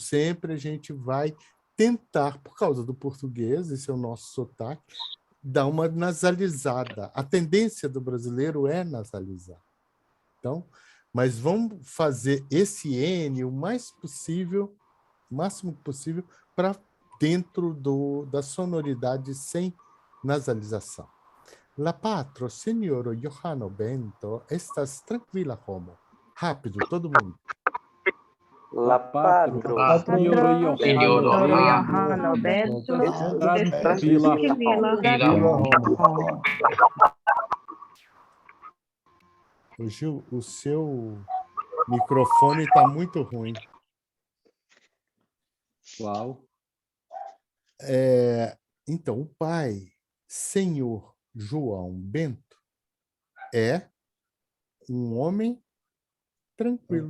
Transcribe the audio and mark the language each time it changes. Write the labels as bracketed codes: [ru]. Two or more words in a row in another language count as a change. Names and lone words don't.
[pt] Sempre a gente vai tentar, por causa do português, esse é o nosso sotaque, dar uma nasalizada. A tendência do brasileiro é nasalizar. Então, mas vamos fazer esse N o máximo possível, para dentro da sonoridade sem nasalização. [eo] La patro, signoro Johano Bento, estas tranquila homo. [pt] Rápido, todo mundo. [eo] La patro, signoro Johano Bento tranquila Vila [pt] Gil, o seu microfone está muito ruim. Qual? Então, o pai, senhor João Bento, é um homem tranquilo.